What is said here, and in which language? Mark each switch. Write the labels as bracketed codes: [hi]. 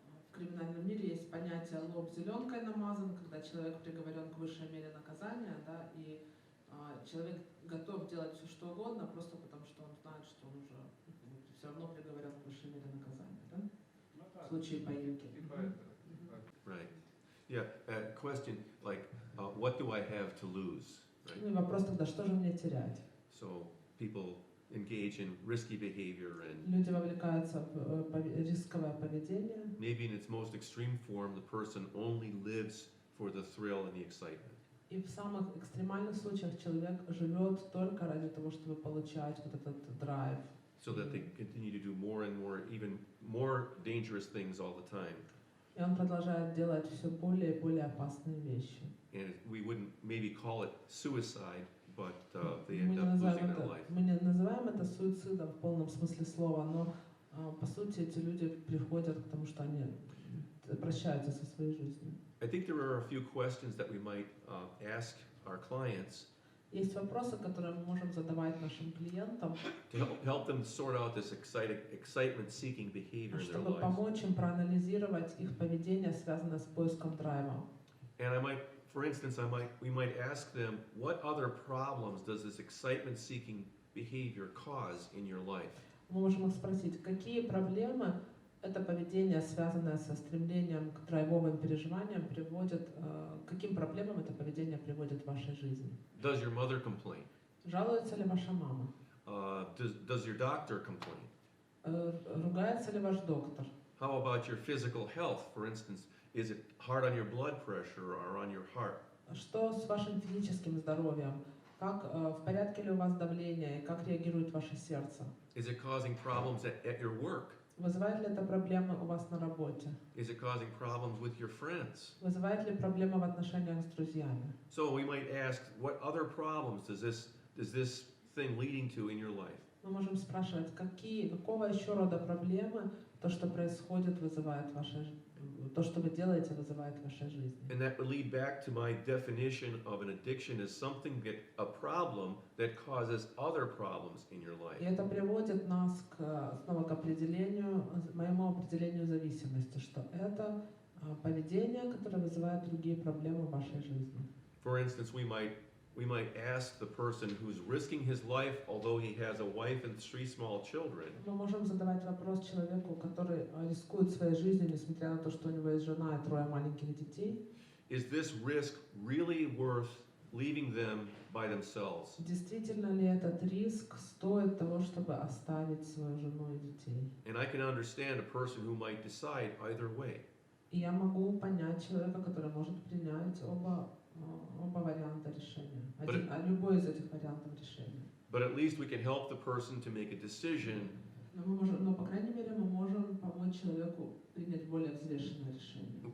[ru] В криминальном мире есть понятие «лоб зеленкой намазан», когда человек приговорен к высшей мере наказания, да, и человек готов делать все, что угодно, просто потому что он знает, что он уже все равно приговорен к высшей мере наказания, да? В случае поимки. [en] Right. Yeah. Question like, what do I have to lose? Right? [ru] Ну и вопрос тогда, что же мне терять? [en] So people engage in risky behavior and [ru] люди вовлекаются в рисковое поведение. [en] Maybe in its most extreme form, the person only lives for the thrill and the excitement. [ru] И в самых экстремальных случаях человек живет только ради того, чтобы получать вот этот драйв. [en] So that they continue to do more and more, even more dangerous things all the time. [ru] И он продолжает делать все более и более опасные вещи. [en] And we wouldn't maybe call it suicide, but they end up losing their life. [ru] Мы не называем это суицидом в полном смысле слова, но по сути эти люди приходят к тому, что они прощаются со своей жизнью. [en] I think there are a few questions that we might ask our clients. [ru] Есть вопросы, которые мы можем задавать нашим клиентам, [en] To help them sort out this excitement-seeking behavior in their [ru] чтобы [en] lives. [ru] помочь им проанализировать их поведение, связанное с поиском драйва. [en] And for instance, we might ask them, what other problems does this excitement-seeking behavior cause in your life? [ru] Мы можем их спросить, какие проблемы это поведение, связанное со стремлением к драйвовым переживаниям, приводит, каким проблемам это поведение приводит в вашей жизни? [en] Does your mother complain? [ru] Жалуется ли ваша мама? [en] Does your doctor complain? [ru] Ругается ли ваш доктор? [en] How about your physical health? For instance, is it hard on your blood pressure or on your heart? [ru] Что с вашим физическим здоровьем? Как в порядке ли у вас давление и как реагирует ваше сердце? [en] Is it causing problems at your work? [ru] Вызывает ли это проблемы у вас на работе? [en] Is it causing problems with your friends? [ru] Вызывает ли проблемы в отношениях с друзьями? [en] So we might ask, what other problems does this thing leading to in your life? [ru] Мы можем спрашивать, какого еще рода проблемы то, что происходит, вызывает то, что вы делаете, вызывает в вашей жизни. [en] And that would lead back to my definition of an addiction as a problem that causes other problems in your life. [ru] И это приводит нас снова к моему определению зависимости, что это поведение, которое вызывает другие проблемы в вашей жизни. [en] For instance, we might ask the person who's risking his life, although he has a wife and 3 small children. [ru] Мы можем задавать вопрос человеку, который рискует своей жизнью, несмотря на то, что у него есть жена и 3 маленьких детей. [en] Is this risk really worth leaving them by themselves? [ru] Действительно ли этот риск стоит того, чтобы оставить свою жену и детей? [en] And I can understand a person who might decide either way. [ru] И я могу понять человека, который может принять оба оба варианта решения. [en] But [ru] Любой из этих вариантов решения. [en] But at least we can help the person to make a decision [ru] Но по крайней мере, мы можем помочь человеку принять более взвешенное решение.